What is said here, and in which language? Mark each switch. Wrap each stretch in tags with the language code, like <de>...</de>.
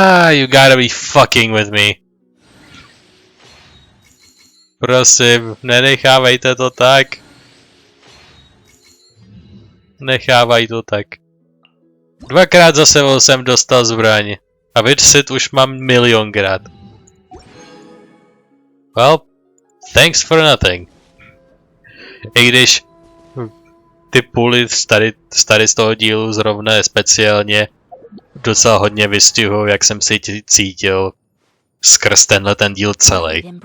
<en>You gotta be fucking with me.</en> <cs>Prosím, nenechávejte to tak. Nechávají to tak. 2krát za sebou jsem dostal zbraň. A vyčsit už mám milionkrát.</cs> <en>Well, thanks for nothing.</en> <cs>I když ty půly tady z toho dílu zrovna speciálně docela hodně vystihují, jak jsem si cítil skrz ten díl celý.</cs>